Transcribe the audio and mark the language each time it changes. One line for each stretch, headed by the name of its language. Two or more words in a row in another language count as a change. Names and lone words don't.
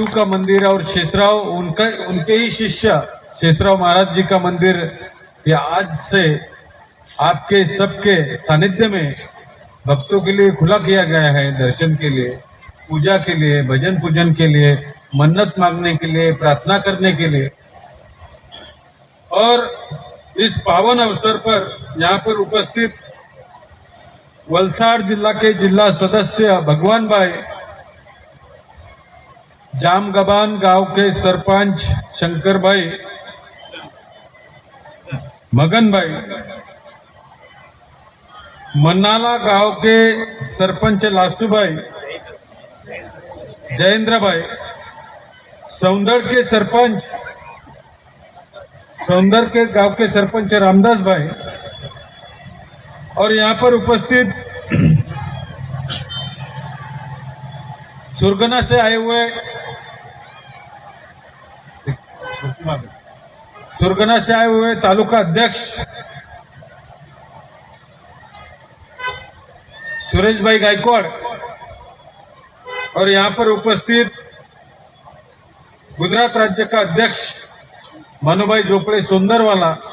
Hindi: का मंदिर और शेषराव उनके ही शिष्य शेषराव महाराज जी का मंदिर ये आज से आपके सबके सानिध्य में भक्तों के लिए खुला किया गया है, दर्शन के लिए, पूजा के लिए, भजन पूजन के लिए, मन्नत मांगने के लिए, प्रार्थना करने के लिए। और इस पावन अवसर पर यहाँ पर उपस्थित वलसाड़ जिला के जिला सदस्य भगवान भाई, जामगबान गांव के सरपंच शंकर भाई, मगन भाई, मन्नाला गांव के सरपंच लासू भाई, जयेंद्र भाई, सौंदर के गांव के सरपंच रामदास भाई, और यहाँ पर उपस्थित सुरगना से आए हुए तालुका अध्यक्ष सुरेश भाई गायकवाड़, और यहाँ पर उपस्थित गुजरात राज्य का अध्यक्ष मनुभाई झोपड़े सोंदरवाला,